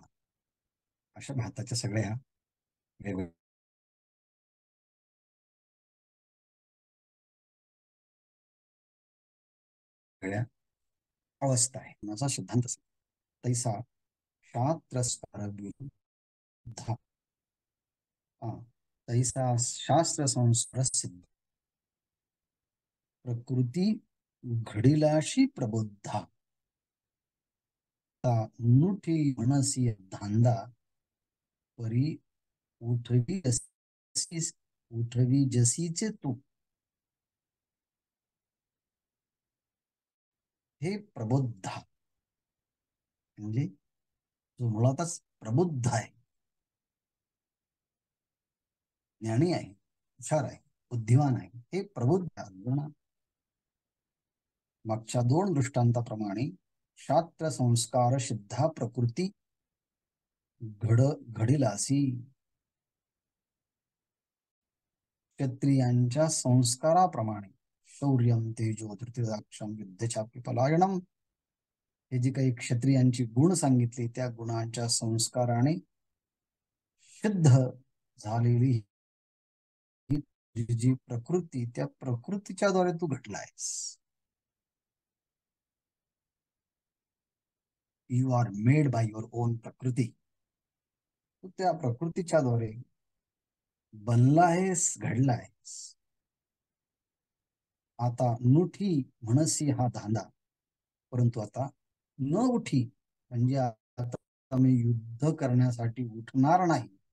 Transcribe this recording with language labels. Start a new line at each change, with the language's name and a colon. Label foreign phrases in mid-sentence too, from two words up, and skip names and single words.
Marathi: अशा भाताच्या सगळ्या वेगवेगळ्या अवस्था आहे. माझा सिद्धांत असा, तैसा शास्त्र विरुद्ध, तैसा शास्त्र संस्कार सिद्ध, प्रकृती घडिलाशी प्रबुद्धा, नुठी मनसी धांदा, परी उठवी जसी, उठवी जसीचे तू. हे प्रबुद्धा म्हणजे जो मुळातच प्रबुद्ध आहे, ज्ञानी आहे, हुशार आहे, बुद्धिमान आहे, हे प्रबुद्ध अर्जुना. मागच्या दोन दृष्टांताप्रमाणे शास्त्र संस्कार सिद्धा प्रकृती घडिलासी, क्षत्रियांच्या संस्काराप्रमाणे
Sanskrit: शौर्यम तेजो धृतिराक्षम युद्धचापी पलायनम,
Marathi: हे जी काही क्षत्रियांची गुण सांगितली त्या गुणांच्या संस्काराने सिद्ध झालेली जी प्रकृती, त्या प्रकृतीच्या द्वारे तू घडलायस.
English: You are made by your own प्रकृती.
Marathi: तू त्या प्रकृतीच्या द्वारे बनला आहेस, घडला आहेस. आता नुठी म्हणसी हा धांदा, परंतु आता न उठी म्हणजे आता मी युद्ध करण्यासाठी उठणार नाही,